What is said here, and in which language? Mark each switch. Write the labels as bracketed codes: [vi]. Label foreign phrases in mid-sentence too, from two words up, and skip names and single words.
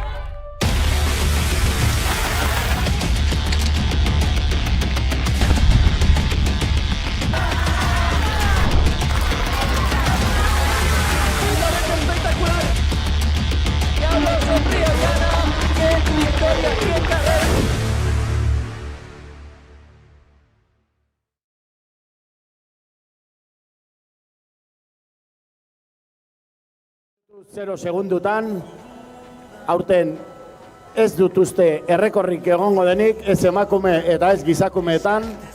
[es] Espectacular. Que habla Sofía Llana. Qué victoria, qué carrera. [eu] Zero segundutan, aurten ez dut uste errekorrik egongo denik, ez emakume eta ez gizakumeetan.